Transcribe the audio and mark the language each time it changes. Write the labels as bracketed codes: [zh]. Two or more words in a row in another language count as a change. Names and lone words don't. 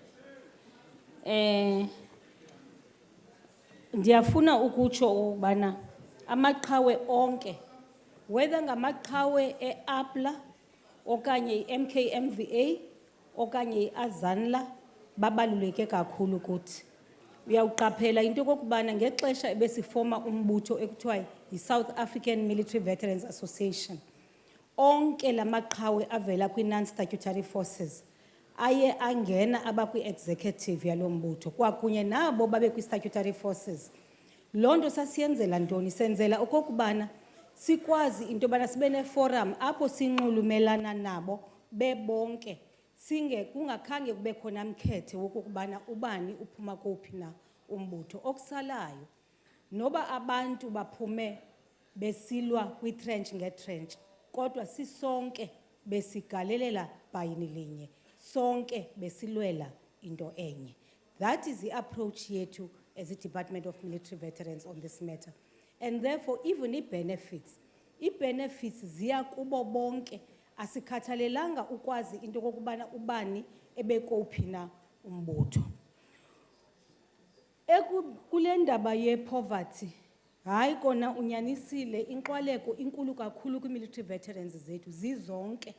[xh] Ndiyafuna ukutsho ukubana amaqhawe onke, [en] whether [xh] ngamaqhawe e-APLA okanye i-MKMVA okanye i-Azanla, babaluleke kakhulu kuthi. Uyawuqaphela into okokubana ngexesha ebesifoma umbutho ekuthiwa yi-South African Military Veterans Association, onke la maqhawe avela kwi- [en] non-statutory forces [xh] aye angena abakwi-executive yalo mbutho kwakunye nabo babe kwi- [en] statutory forces. [xh] Loo nto sasiyenzela ntoni? Senzela okokubana sikwazi into yobana sibe ne-forum apho sinxulumelana nabo bebonke kungakhange kube khona mkhethe wokubana ubani uphuma kuphi na umbutho. Okusalayo, noba abantu baphume besilwa kwi-trench nge-trench, kodwa sisonke besigalelela bhayini linye, sonke besilwela into enye. [en] That is the approach yethu as a Department of Military Veterans on this matter. And therefore, even [xh] i-benefits ziya kubo bonke, asikhathalelanga ukwazi into kokubana ubani ebekophi na umbutho. Kule ndaba ye-poverty, hayi kona unyanisile, inkwaleko inkulu kakhulu kwi- [en] military veterans [xh] zethu, zizonke.